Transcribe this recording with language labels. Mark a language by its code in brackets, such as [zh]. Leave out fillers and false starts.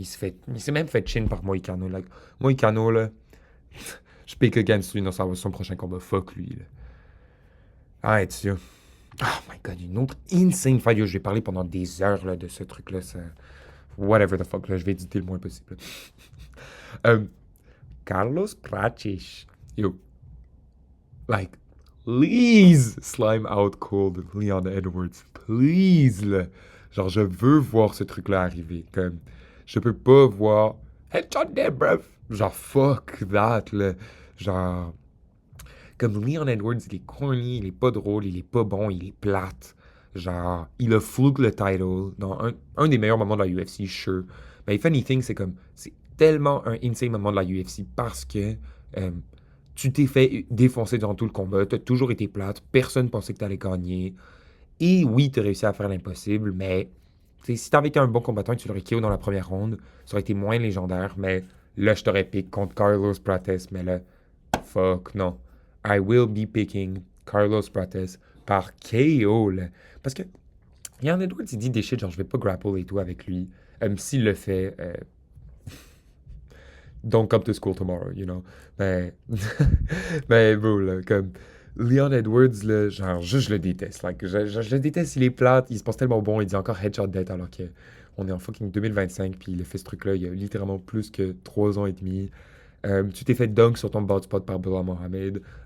[fr] Il s'est même fait chin par Moïcano. Like, Moïcano, là, je pick against lui dans son prochain combat. Fuck lui, là. Arrête, ça. [en] Oh my god, [fr] une autre [en] insane fight. [fr] Yo, je vais parler pendant des heures là, de ce truc-là. [en] Whatever the fuck, [fr] là, je vais éditer le moins possible. Euh, Carlos Prachish. [en] Yo, like, please slime out cold Leon Edwards. [fr] Please, là. Genre, je veux voir ce truc-là arriver. Comme, je peux pas voir. [en] Headshot dead, bruv. [fr] Genre, [en] fuck that, [fr] là. Genre, comme Leon Edwards, il est corny, il est pas drôle, il est pas bon, il est plate. Genre, il a fluke le title dans un des meilleurs moments de la UFC, sure. Mais [en] if anything, [fr] c'est comme, c'est tellement un insane moment de la UFC parce que euh, tu t'es fait défoncer durant tout le combat, t'as toujours été plate, personne pensait que t'allais gagner. Et oui, t'as réussi à faire l'impossible, mais si t'avais été un bon combattant et tu l'aurais KO dans la première ronde, ça aurait été moins légendaire, mais là, je t'aurais pick contre Carlos Prates, mais là, fuck, non. [en] I will be picking Carlos Prates [fr] par KO, là. Parce que Leon Edwards, il dit des shit, genre, je vais pas grapple et tout avec lui. S'il le fait, [en] don't come to school tomorrow, you know. [fr] Mais, mais bro, là, comme Leon Edwards, là, genre, juste je le déteste. Like, je le déteste, il est plate, il se pense tellement bon, il dit encore headshot dead alors que on est en fucking 2025, puis il a fait ce truc-là il y a littéralement plus que 3 ans et demi. Tu t'es fait dunk sur ton bad spot par Bilal Mohamed.